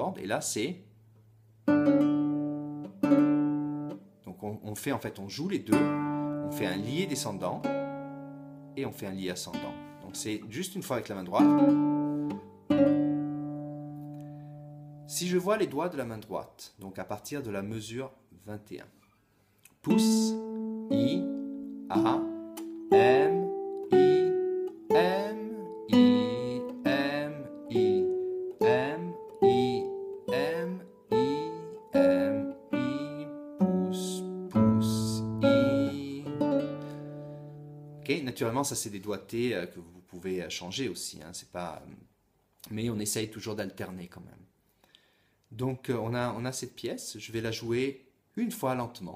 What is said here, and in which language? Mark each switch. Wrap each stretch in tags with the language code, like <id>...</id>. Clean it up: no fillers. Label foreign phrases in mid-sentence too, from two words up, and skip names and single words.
<fr>Et là, c'est... Donc, on joue les deux. On fait un lié descendant et on fait un lié ascendant. Donc, c'est juste une fois avec la main droite. Si je vois les doigts de la main droite, donc à partir de la mesure 21, pouce, I, A, M, I, M, I, M, I, M, I, M, I, M, I, pouce, pouce, I. Ok, naturellement, ça c'est des doigtés que vous pouvez changer aussi, hein, c'est pas... mais on essaye toujours d'alterner quand même. Donc on a cette pièce, je vais la jouer une fois lentement.</fr>